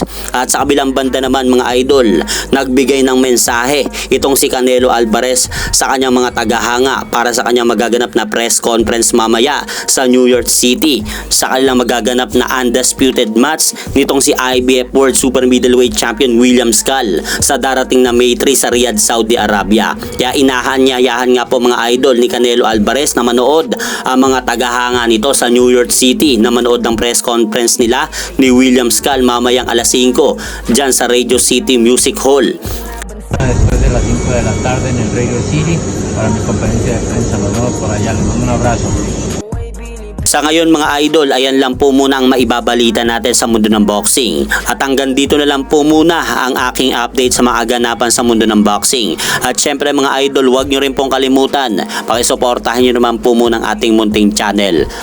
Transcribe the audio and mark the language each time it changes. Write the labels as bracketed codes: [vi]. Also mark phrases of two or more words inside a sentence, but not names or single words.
[tl] At sa kabilang banda naman mga idol, nagbigay ng mensahe itong si Canelo Alvarez sa kanyang mga tagahanga para sa kanyang magaganap na press conference mamaya sa New York City sa kanilang magaganap na [en] undisputed match [tl] nitong si [en] IBF World Super Middleweight Champion [tl] William Skull sa darating na May 3 sa Riyadh, Saudi Arabia. Kaya inahanyayahan nga po mga idol ni Canelo Alvarez na manood ang mga tagahanga nito sa New York City na manood ng press conference nila ni William Skull mamayang alas 5 dyan sa Radio City Music Hall. [es] Después de las 5 de la tarde en el Radio City para mi conferencia de prensa. Nos vemos por allá. Les mando un abrazo. [tl] Sa ngayon mga idol, ayan lang po muna ang maibabalita natin sa mundo ng boxing. At hanggang dito na lang po muna ang aking update sa mga aganapan sa mundo ng boxing. At syempre mga idol, huwag nyo rin pong kalimutan, pakisuportahan nyo naman po muna ang ating munting channel.